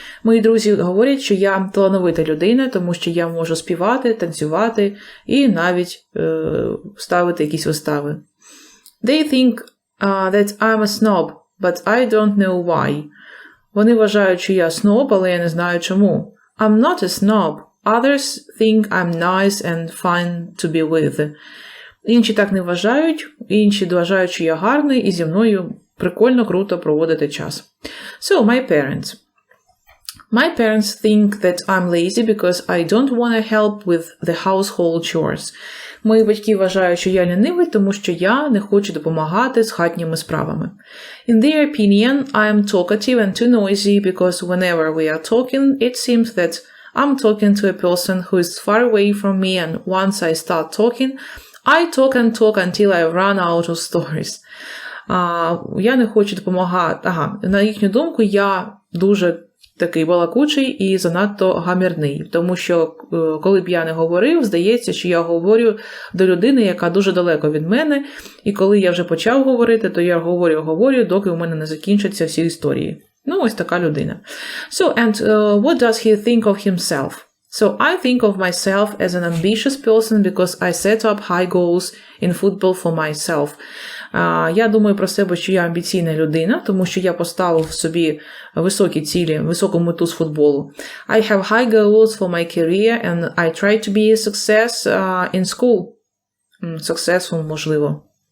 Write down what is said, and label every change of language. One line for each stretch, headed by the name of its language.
Ukrainian: Мої друзі говорять, що я талановита людина, тому що я можу співати, танцювати і навіть ставити якісь вистави.
English: They think that I'm a snob, but I don't know why.
Ukrainian: Вони вважають, що я сноб, але я не знаю чому.
English: I'm not a snob. Others think I'm nice and fun to be with.
Ukrainian: Інші так не вважають, інші вважають, що я гарний і зі мною прикольно, круто проводити час.
English: So, my parents. My parents think that I'm lazy because I don't want to help with the household chores.
Ukrainian: Мої батьки вважають, що я лінивий, тому що я не хочу допомагати з хатніми справами.
English: In their opinion, I am talkative and too noisy because whenever we are talking, it seems that I'm talking to a person who is far away from me and once I start talking, I talk and talk until I run out of stories.
Ukrainian: Я не хочу допомагати. На їхню думку, я дуже такий балакучий і занадто гамірний. Тому що, коли б я не говорив, здається, що я говорю до людини, яка дуже далеко від мене. І коли я вже почав говорити, то я говорю, доки у мене не закінчаться всі історії. Ну, ось така людина.
English: So, and what does he think of himself? So I think of myself as an ambitious person because I set up high goals in football for myself.
Ukrainian: Я думаю про себе, що я амбіційна людина, тому що я поставив собі високі цілі, високу мету з футболу.
English: I have high goals for my career and I try to be a success in school.
Ukrainian: Successful, можливо.